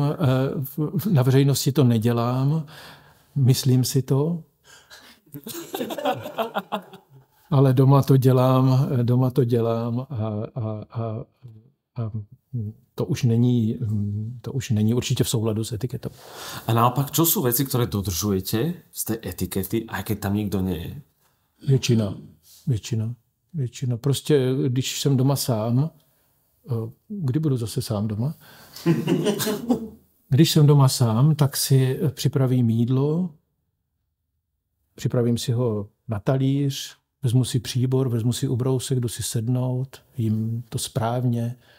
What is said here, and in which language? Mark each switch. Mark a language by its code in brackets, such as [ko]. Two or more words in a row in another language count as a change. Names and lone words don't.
[cs] Na veřejnosti to nedělám, myslím si to. Ale doma to dělám a to už není určitě v souladu s etiketou. [sk] A naopak, čo sú veci, ktoré dodržujete z tej etikety, aj keď tam nikto nie je? [cs] Většina. Prostě, když jsem doma sám, kdy budu zase sám doma? Když jsem doma sám, tak si připravím jídlo, připravím si ho na talíř, vezmu si příbor, vezmu si ubrousek, jdu si sednout, jím to správně.